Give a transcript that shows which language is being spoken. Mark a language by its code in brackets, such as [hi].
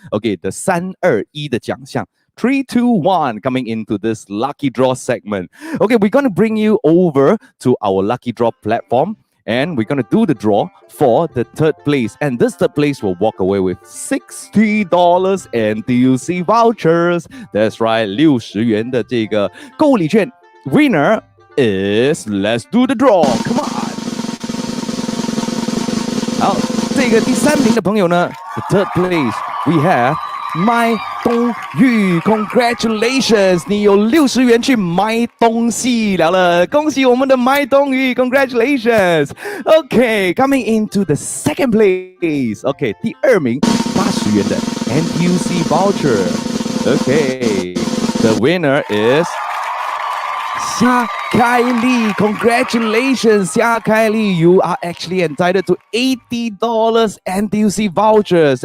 [en] Okay, the [zh] 321的奖项。 [en] 3, 2, 1 coming into this lucky draw segment. Okay, we're going to bring you over to our lucky draw platform and we're going to do the draw for the third place. And this third place will walk away with $60 NTUC vouchers. [zh] That's right, 60元的这个购物礼券。 [en] Winner is, let's do the draw. Come on. [zh] 好，这个第3名的朋友呢 [en] the third place we have [zh] 麦东玉 ，Congratulations！你有60元去买东西了，恭喜我们的麦东玉 ，Congratulations！ [en] Okay, coming into the second place. Okay, [zh] 第2名80元的 [en] NTUC voucher. Okay, the winner is 夏凯丽 ，Congratulations， 夏凯丽 ，you are actually entitled to $80 NTUC vouchers.